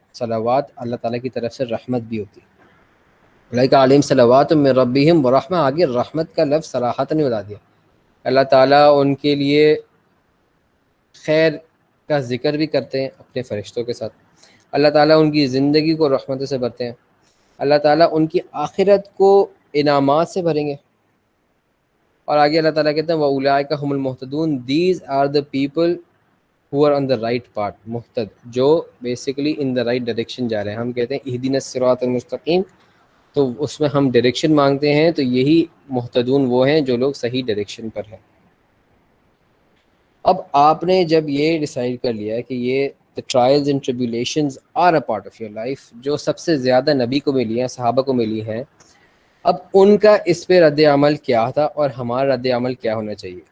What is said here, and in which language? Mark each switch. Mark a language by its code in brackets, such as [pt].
[ur] صلوات اللہ تعالیٰ کی طرف سے رحمت بھی ہوتی ہے. [ar] اولئک علیہم صلوات من ربہم ورحمہ، [ur] آگے رحمت کا لفظ صراحتاً بتا دیا. اللہ تعالیٰ ان کے لیے خیر کا ذکر بھی کرتے ہیں اپنے فرشتوں کے ساتھ. اللہ تعالیٰ ان کی زندگی کو رحمتوں سے بھرتے ہیں. اللہ تعالیٰ ان کی آخرت کو انعامات سے بھریں گے. اور آگے اللہ تعالیٰ کہتے ہیں [ar] وَأُولَٰئِكَ هُمُ الْمُهْتَدُونَ، [en] these are the people who are on the right path. [ur] محتد جو basically [en] in the right direction [ur] جا رہے ہیں. ہم کہتے ہیں [ar] اهدنا الصراط المستقیم، [ur] تو اس میں ہم ڈائریکشن مانگتے ہیں، تو یہی محتدون وہ ہیں جو لوگ صحیح ڈائریکشن پر ہیں. اب آپ نے جب یہ ڈیسائیڈ کر لیا کہ یہ [en] the trials and tribulations are a part of your life، [ur] جو سب سے زیادہ نبی کو ملی ہیں، صحابہ کو ملی ہیں، اب ان کا اس پہ رد عمل کیا تھا اور ہمارا رد عمل کیا ہونا چاہیے.